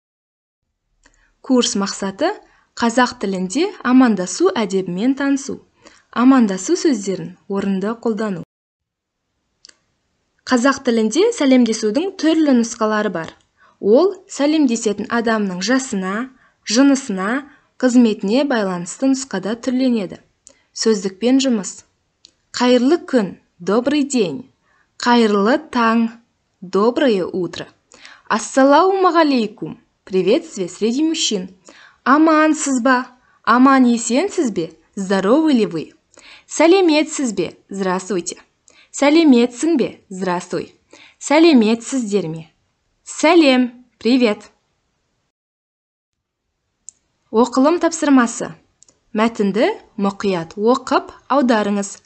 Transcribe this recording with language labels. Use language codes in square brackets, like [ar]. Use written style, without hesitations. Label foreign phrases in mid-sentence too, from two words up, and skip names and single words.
[kk] Курс мақсаты қазақ тілінде амандасу әдебімен танысу, амандасу сөздерін орынды қолдану. Қазақ тілінде сәлемдесудің түрлі нұсқалары бар. Ол сәлемдесетін адамның жасына, жынысына, қызметіне байланысты нұсқада түрленеді. Сөздікпен жұмыс. Қайырлы күн, [ru] добрый день. [kk] Қайырлы таң, [ru] доброе утро. [ar] السلام عليكم, [ru] приветствие среди мужчин. [kk] Амансыз ба, аман есенсіз бе, [ru] здоровы ли вы? [kk] Сәлеметсіз бе, здравствуйте. Сәлеметсің бе, здравствуй. Сәлеметсіздер ме? Сәлем, привет. Оқылым тапсырмасы. Мәтінді мұқият оқып аударыңыз.